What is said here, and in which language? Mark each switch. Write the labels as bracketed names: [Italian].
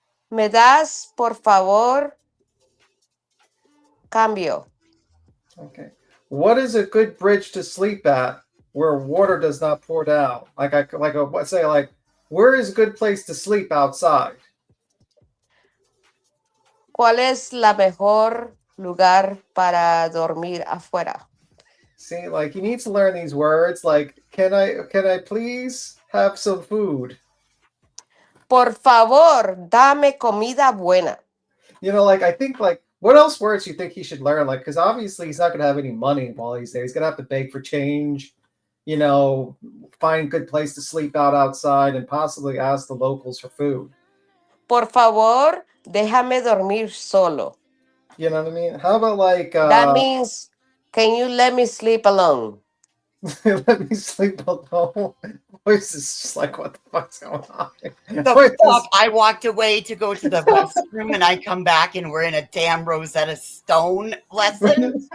[Spanish] Me das, por favor, cambio. [English] Okay. What is a good bridge to sleep at where water does not pour down? Let's say like, where is a good place to sleep outside? [Spanish] ¿Cuál es la mejor lugar para dormir afuera? [English] See, like he needs to learn these words. Like, can I please have some food? [Spanish] Por favor, dame comida buena. [English] You know, like I think like What else words do you think he should learn? Like, because obviously he's not going to have any money while he's there. He's going to have to beg for change, you know, find a good place to sleep out outside, and possibly ask the locals for food. [Spanish] Por favor, déjame dormir solo. [English] You know what I mean? How about like That means, can you let me sleep alone? let me sleep alone? Voice is just like, what the fuck's going on? The fuck? I walked away to go to the restroom and I come back and we're in a damn Rosetta Stone lesson.